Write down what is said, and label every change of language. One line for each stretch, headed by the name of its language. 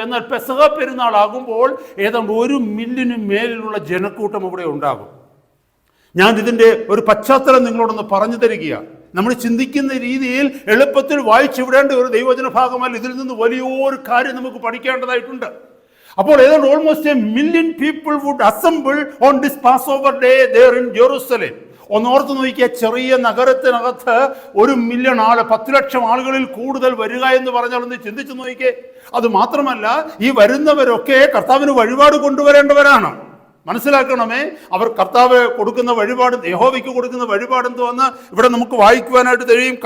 Malayalam: എന്നാൽ പെസഹ പെരുന്നാളാകുമ്പോൾ ഏതാണ്ട് 1 മില്യന് മേലിലുള്ള ജനക്കൂട്ടം അവിടെ ഉണ്ടാകും. ഞാൻ ഇതിൻ്റെ ഒരു പശ്ചാത്തലം നിങ്ങളോടൊന്ന് പറഞ്ഞു തരികയാണ്. നമ്മൾ ചിന്തിക്കുന്ന രീതിയിൽ എളുപ്പത്തിൽ വായിച്ചുവിടേണ്ട ഒരു ദൈവവചന ഭാഗമല്ല. ഇതിൽ നിന്ന് വലിയൊരു കാര്യം നമുക്ക് പഠിക്കേണ്ടതായിട്ടുണ്ട്. അപ്പോൾ ഏതാണ്ട്
English: Almost 1 million people would assemble on this Passover day there in Jerusalem.
Malayalam: ഒന്നോർത്ത് നോക്കിയാൽ, ചെറിയ നഗരത്തിനകത്ത് 1 മില്യൺ ആൾ, 10 ലക്ഷം ആളുകളിൽ കൂടുതൽ വരിക എന്ന് പറഞ്ഞാൽ ഒന്ന് ചിന്തിച്ചു നോക്കിയേ. അത് മാത്രമല്ല, ഈ വരുന്നവരൊക്കെ കർത്താവിന് വഴിപാട് കൊണ്ടുവരേണ്ടവരാണ്. മനസ്സിലാക്കണമേ, അവർ കർത്താവ് കൊടുക്കുന്ന വഴിപാട്, യഹോവയ്ക്ക് കൊടുക്കുന്ന വഴിപാട് എന്തുവന്ന് ഇവിടെ നമുക്ക് വായിക്കുവാനായിട്ട് കഴിയും.